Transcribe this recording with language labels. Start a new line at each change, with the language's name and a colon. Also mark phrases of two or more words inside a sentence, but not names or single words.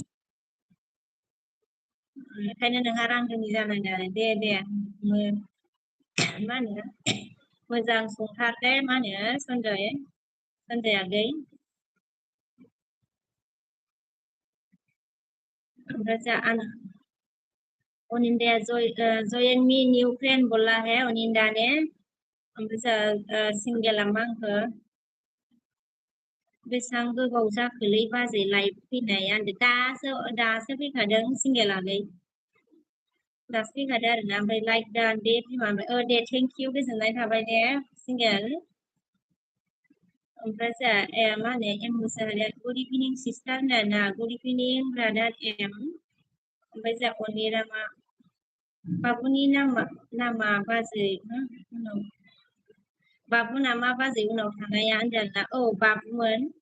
Bodo: ओंखायनो नोंहा रान्दुनि जानांदों आरो दे मा होनो मोजां संथार दे मा होनो सन्जय आगै ओमफ्राय जोंहा अनिन्दाया
English: join me new friend
Hindi: बोला है अनिन्दा ने
Bodo: ओमफ्राय जोंहा सिंगेला मा होनखो बेसेबां गोबाव जाखोलै बाजै लाइभ फैनाया दासो फैखादों सिंगेलागै दासो फैखादों आरोना ओमफ्राय लाइक दान दे बिमा दे
English: thank you
Bodo: गोजोननाय थाबाय दे सिंगेल ओमफ्राय जोंहा मा होनो एम मुसाहारिया
English: good evening sister
Bodo: होनना
English: good evening brother
Bodo: एम ओमफ्राय जोंहा अनिरामा बाबुनि नामा बाजै बाबु नामा बाजै उनाव थानाया होनदों आरोना बाबुमोन